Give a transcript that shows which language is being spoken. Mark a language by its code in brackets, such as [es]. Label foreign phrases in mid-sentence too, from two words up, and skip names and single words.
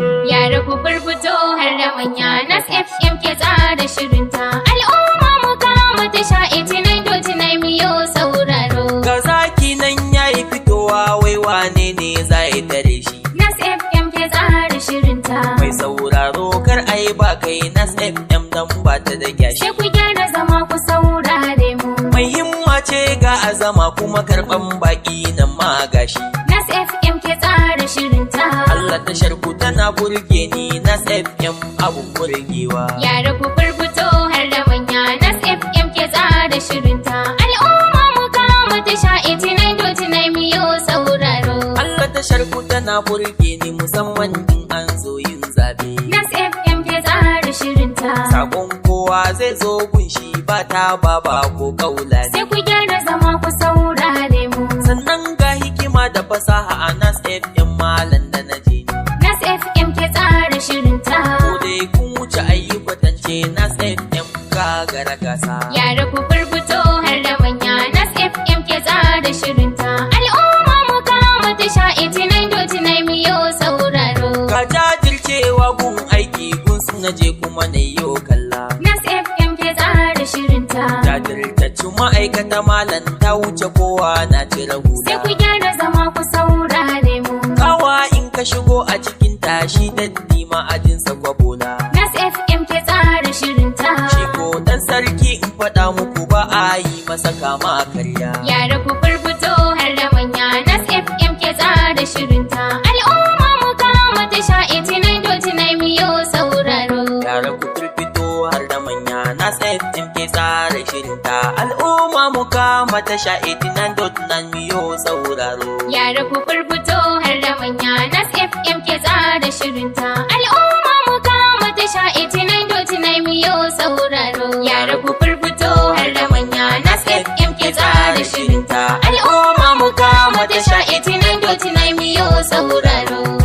[ha] Yara ku firfito har da manya, Nas F M ke tsara shirinta. Al'umma mu kama tasha [en] eighty-nine dot nine [ha] miyo sauraro. Ga zaki nan ya yi fitowa, wai wane ne za ya tare shi? Nas F M ke tsara shirinta. Mai sauraro kar a yi ba kai, Nas F M dan ba ta da kyashi. Sai ku gyara zama ku saurare mu. Mai himma ce ga azama, kuma karɓan baƙi nan ma gashi. Nas F M ke tsara shirinta. Allah tashar ku tana burge ni, Nas F M abun burgewa. Yara ku firfito har da manya, Nas F M ke tsara shirinta. Al'umma mu kama tasha [en] eighty-nine dot nine [ha] miyo sauraro. Allah tashar ku tana burge ni, musamman in an zo yin zaɓe. Nas F M ke tsara shirinta. Sakon kowa zai zo gunshi, ba ta ba ba ko kaula ne. Sai ku gyara zama ku saurare mu. Sannan ga hikima da fasaha a Nas F M malam da na je ni. Nas F M ke tsara shirinta. Ko dai kun wuce ayi kwatance, Nas F M gagara gasa. Yara ku firfito har da manya, Nas F M ke tsara shirinta. Al'umma mu kama tasha [en] eighty-nine dot nine [ha] miyo sauraro. Ka jajircewa gun aiki, gun su na je kuma na yo kalla. Nas F M ke tsara shirinta. Jajirtacci ma'aikata malam ta wuce kowa na cire hula. Sai ku gyara zama ku saurare mu. Kawa in ka shigo a cikin tashi, datti ma'ajinsa kwabola. Nas F M ke tsara shirinta. Shi ko dan sarki in faɗa muku, ba a yi masa kama karya. Yara ku firfito har da manya, Nas F M ke tsara shirinta. Al'umma mu kama tasha [en] eighty-nine dot nine [ha] miyo sauraro. Yara ku firfito har da manya, Nas F M ke tsara shirinta. Al'umma mu kama tasha [en] eighty-nine dot nine [ha] miyo sauraro. Yara ku furfuto har da manya, Nas F M ke tsara shirinta. Al'umma mu kama tasha [en] eighty nine dot nine [ha] mu yo sauraro. Yara ku furfuto har da manya, Nas F M ke tsara shirinta. Al'umma mu kama tasha [en] eighty nine dot nine [ha] mu yo sauraro.